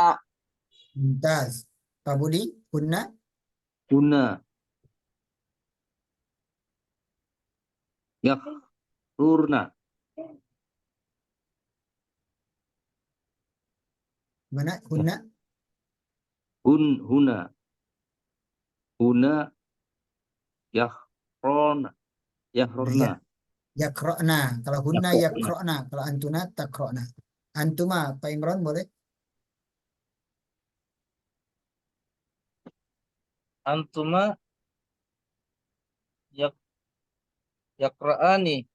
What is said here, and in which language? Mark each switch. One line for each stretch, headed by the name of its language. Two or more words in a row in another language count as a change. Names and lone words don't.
Arabic: Mumtaz. Pak Budi, هن. هن يخررن,
Indonesian: Mana hunna?
Arabic: هن يخرن يخررن, Yakra'na. Kalau هن يقرأن. Kalau أنتن تقرأن.
Indonesian: Antuma, Pak Imron boleh?
Arabic: أنتما يقرآن.